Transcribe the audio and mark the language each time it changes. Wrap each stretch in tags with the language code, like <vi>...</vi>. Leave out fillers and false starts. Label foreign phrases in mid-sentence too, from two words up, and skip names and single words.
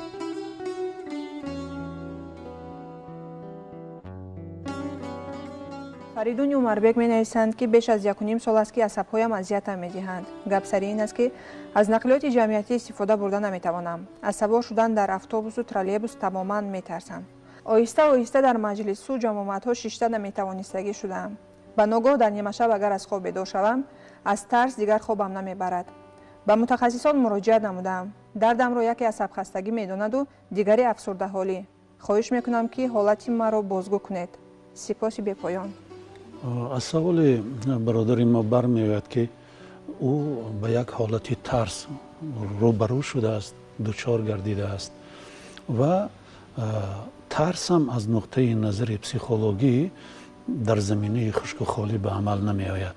<tg>Фаридун Умарбек менависанд ки беш аз 1.5 сол аст ки асабҳоям азиятам медиҳанд. гап сари ин аст ки аз нақлиёти ҷамъиятӣ истифода бурда наметавонам. аз савор шудан дар автобус ва троллейбус тамоман метарсам. оҳиста оҳиста дар маҷлис ва ҷамоатҳо шишта наметавонистагӣ шудам. ба ногоҳ дар нимашаб агар аз хоб бедор шавам, аз тарс дигар хобам намебарад. ба мутахассисон муроҷиат намудам. дардамро яке асабхастагӣ медонаду дигаре афсурдаҳолӣ. хоҳиш мекунам ки ҳолати маро бозгӯ кунед. сипоси бепоён. аз саволи бародари мо бармеояд ки ӯ ба як ҳолати тарс рӯбарӯ шудааст, дучор гардидааст ва тарсам аз нуқтаи назари психологӣ дар заминаи хушку холӣ ба амал намеояд.</tg>